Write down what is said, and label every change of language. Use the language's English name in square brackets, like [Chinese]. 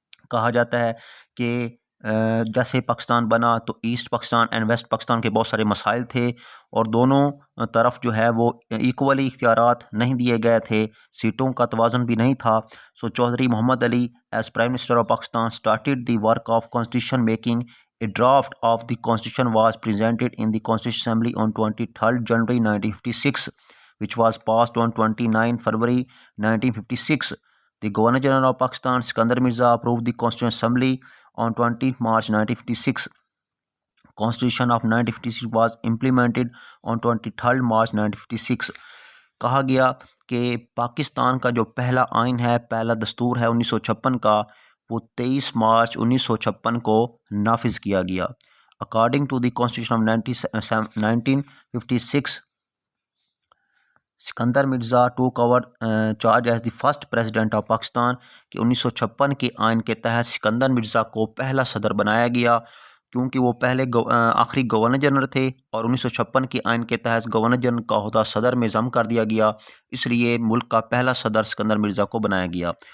[Urdu] کہا جاتا ہے کہ جیسے پاکستان بنا تو asset Pakistan and waste Pakistan کے بہت سارے مسائل تھے اور دونوں طرف جو ہے وہ ایکولی اختیارات نہیں دیے گئے تھے، سیٹوں کا توازن بھی نہیں تھا۔ سو چودھری محمد علی [English] As prime minister of Pakistan started the work of constitution making. A draft of the constitution was presented in the Constitutional Assembly on 23rd January 1956, which was passed on 29 February 1956. The Governor General of Pakistan, Sikandar Mirza, approved the Constitutional Assembly on 20th March 1956. Constitution of 1956 was implemented on 23rd March 1956. [Urdu] کہا گیا کہ پاکستان کا جو پہلا آئین ہے، پہلا دستور ہے 1956 کا، وہ 23 مارچ 1956 کو نافذ کیا گیا۔ [English] according to the constitution of 1956، [Urdu] Sikandar Mirza [English] took over charge as the first president of Pakistan, [Urdu] کہ 1956 کے آئین کے تحت سکندر مرزا کو پہلا صدر بنایا گیا، کیونکہ وہ پہلے آخری گورنر جنرل تھے اور 1956 کے آئین کے تحت گورنر جنرل کا عہدہ صدر میں ضم کر دیا گیا، اس لیے ملک کا پہلا صدر سکندر مرزا کو بنایا گیا۔